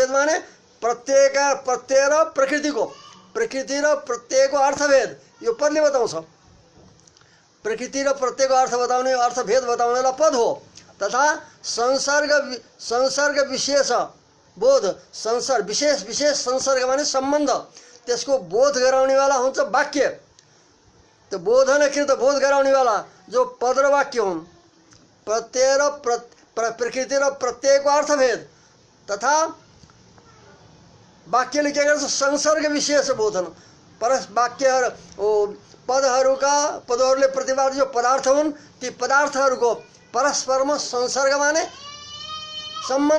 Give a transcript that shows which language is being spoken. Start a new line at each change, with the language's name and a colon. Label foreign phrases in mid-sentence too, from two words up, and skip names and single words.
Nepali: अर्थभेद माने प्रत्यय र प्रकृतिको प्रकृति र प्रत्ययको अर्थभेद यो पदले बताउँछ। प्रकृति र प्रत्ययको अर्थ बताउने अर्थभेद बताउनेलाई पद हो। तथा संसर्ग विशेष बोध, संसर्ग विशेष विशेष संसर्ग माने सम्बन्ध, त्यसको बोध गराउनेवाला हुन्छ वाक्य। तो बोधन कृत बोध गराउनेवाला जो पद र वाक्य हुन्। प्रत्यय र प्रकृति र प्रत्ययको अर्थभेद तथा वाक्यले के गर्छ संसर्ग विशेष बोधन। परस वाक्यहरू पदहरूले प्रतिपादित जो पदार्थ हुन् ती पदार्थहरूको परस्परमा संसर्ग माने सम्बन्ध।